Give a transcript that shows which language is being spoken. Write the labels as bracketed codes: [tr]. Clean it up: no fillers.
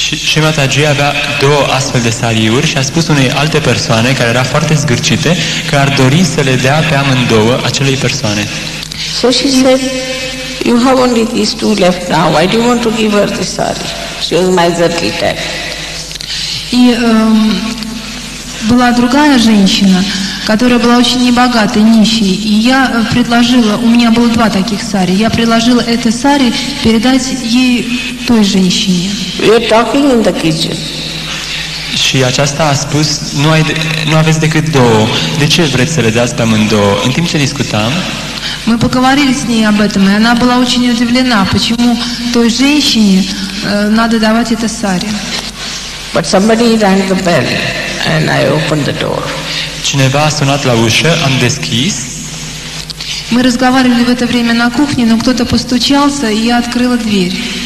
[ro] Și Mataji avea 2 astfel de sariuri și a spus unei alte persoane care era foarte zgârcite că ar dori să le dea pe amândouă acelei persoane. [en] So she said, you have only these 2 left now, why do you want to give her this sari? She was miserly type. [ru] И была другая женщина, которая была очень небогатой, нищей. И я предложила, у меня было 2 таких сари, я предложила это сари передать ей той женщине. [en] We were talking in the kitchen. [ro] Și aceasta a spus, nu aveți decât 2, de ce vreți să le dați pe amândouă? În timp ce discutam, [ru] Мы поговорили с ней об этом, и она была очень удивлена, почему той женщине надо давать это сари. [en] But somebody rang the bell and I opened the door. [ro] cineva a sunat la ușă, am deschis. [ru] Мы разговаривали в это время на кухне, но кто-то постучался, и я открыла дверь.